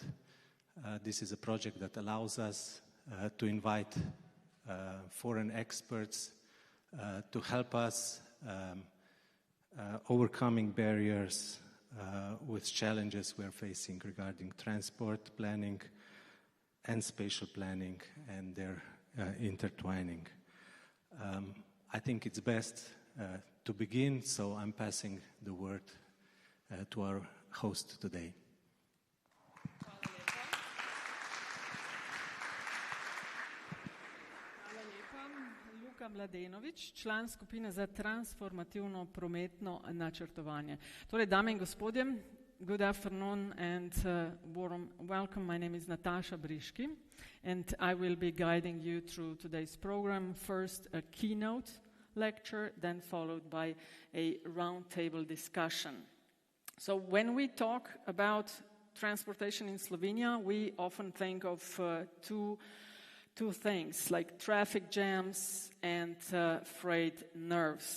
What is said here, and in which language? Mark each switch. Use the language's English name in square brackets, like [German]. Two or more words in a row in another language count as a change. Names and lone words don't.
[English] This is a project that allows us to invite foreign experts to help us overcoming barriers with challenges we are facing regarding transport planning and spatial planning and their intertwining. I think it's best to begin, so I'm passing the word to our host today. [Slovenian] Hvala lepa. Luka Mladenovič, član skupine za transformativno prometno načrtovanje. Torej, dame in gospodje, [English] good afternoon and warm welcome. My name is Nataša Briški and I will be guiding you through today's program. First, a keynote lecture, then followed by a roundtable discussion. So when we talk about transportation in Slovenia, we often think of two things, like traffic jams and frayed nerves.